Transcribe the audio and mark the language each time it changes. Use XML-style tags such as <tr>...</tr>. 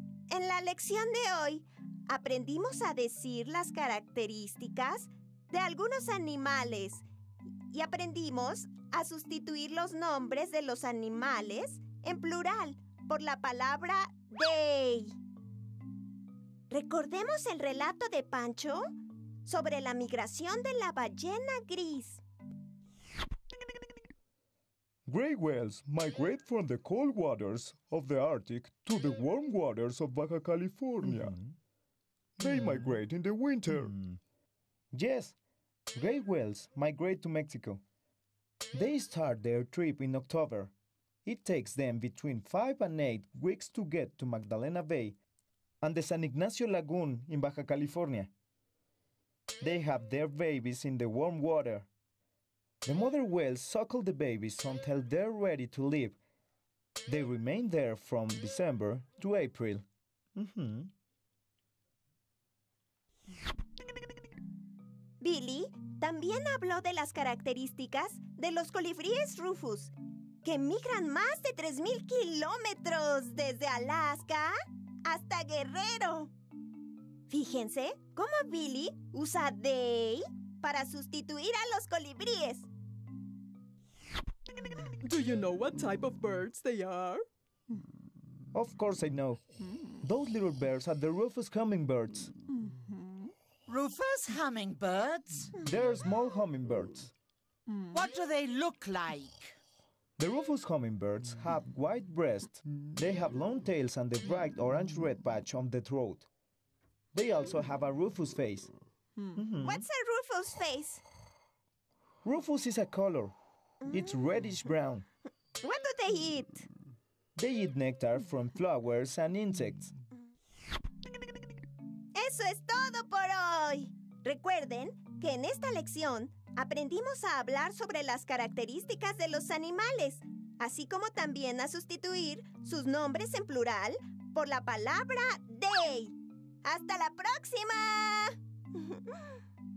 <es>En la lección de hoy aprendimos a decir las características de algunos animales y aprendimos a sustituir los nombres de los animales en plural por la palabra they. Recordemos el relato de Pancho sobre la migración de la ballena gris.</es> <en>Gray whales migrate from the cold waters of the Arctic to the warm waters of Baja California. They migrate in the winter. Yes, gray whales migrate to Mexico. They start their trip in October. It takes them between 5 and 8 weeks to get to Magdalena Bay and the San Ignacio Lagoon in Baja California. They have their babies in the warm water. The mother whales suckle the babies until they're ready to leave. They remain there from December to April.</en> <es>Billy también habló de las características de los colibríes rufus, que migran más de 3,000 kilómetros desde Alaska hasta Guerrero. Fíjense cómo Billy usa they para sustituir a los colibríes.</es> <en>Do you know what type of birds they are? Of course I know. Those little birds are the rufous hummingbirds. Rufous hummingbirds? They're small hummingbirds. What do they look like? The rufous hummingbirds have white breasts. They have long tails and a bright orange-red patch on the throat. They also have a rufous face. What's a rufous face? Rufous is a color. It's reddish-brown. What do they eat? They eat nectar from flowers and insects.</en> <es>Eso es todo por hoy. Recuerden que en esta lección aprendimos a hablar sobre las características de los animales, así como también a sustituir sus nombres en plural por la palabra they. ¡Hasta la próxima!</es>